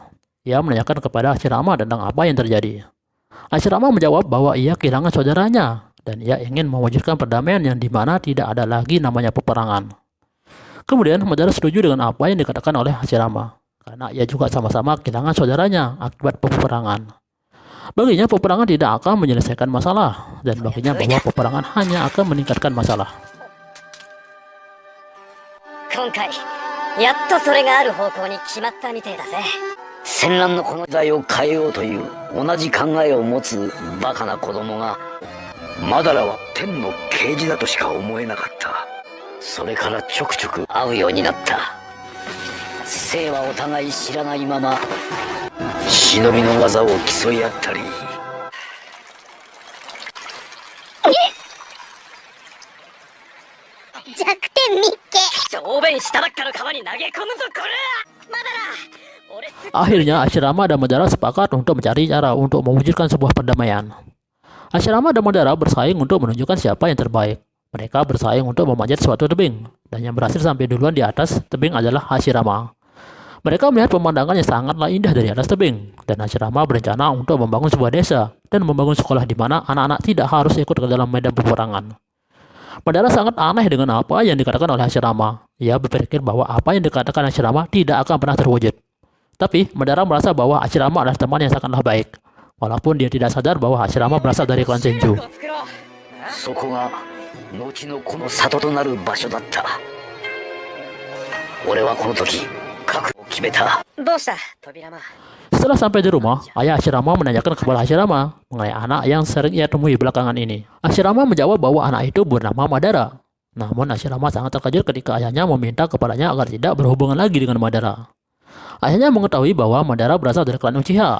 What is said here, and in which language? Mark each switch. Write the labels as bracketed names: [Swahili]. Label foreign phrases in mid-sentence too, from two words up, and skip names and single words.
[Indonesian] Ia menanyakan kepada Hashirama tentang apa yang terjadi. Hashirama menjawab bahwa ia kehilangan saudaranya, dan ia ingin mewujudkan perdamaian yang dimana tidak ada lagi namanya peperangan. Kemudian Madara setuju dengan apa yang dikatakan oleh Hashirama, karena ia juga sama-sama kehilangan saudaranya akibat peperangan. Baginya peperangan tidak akan menyelesaikan masalah, dan baginya bahwa peperangan hanya akan meningkatkan masalah. [Japanese] 今回やっとそれがある方向に決まったみてえだぜ。戦乱のこの時代を変えようという同じ考えを持つバカな子供が、マダラは天の啓示だとしか思えなかった。それからちょくちょく会うようになった。生はお互い知らないまま忍びの技を競い合ったり。弱点見っけ。小便したばっかの川に投げ込むぞこれ。マダラ。 [Indonesian] Akhirnya Hashirama dan Madara sepakat untuk mencari cara untuk mewujudkan sebuah perdamaian. Hashirama dan Madara bersaing untuk menunjukkan siapa yang terbaik. Mereka bersaing untuk memanjat suatu tebing, dan yang berhasil sampai duluan di atas tebing adalah Hashirama. Mereka melihat pemandangan yang sangatlah indah dari atas tebing, dan Hashirama berencana untuk membangun sebuah desa dan membangun sekolah di mana anak-anak tidak harus ikut ke dalam medan peperangan. Madara sangat aneh dengan apa yang dikatakan oleh Hashirama. Ia berpikir bahwa apa yang dikatakan Hashirama tidak akan pernah terwujud. Tapi Madara merasa bahwa Hashirama adalah teman yang sangatlah baik, walaupun dia tidak sadar bahwa Hashirama berasal dari klan Shinju. [Japanese] そこが後のこの里となる場所だった。俺はこの時覚悟を決めた。どうした、Tobirama? [Indonesian] Setelah sampai di rumah, ayah Hashirama menanyakan kepada Hashirama mengenai anak yang sering ia temui belakangan ini. Hashirama menjawab bahwa anak itu bernama Madara. Namun Hashirama sangat terkejut ketika ayahnya meminta kepadanya agar tidak berhubungan lagi dengan Madara. Ayahnya mengetahui bahwa Madara berasal dari klan Uchiha.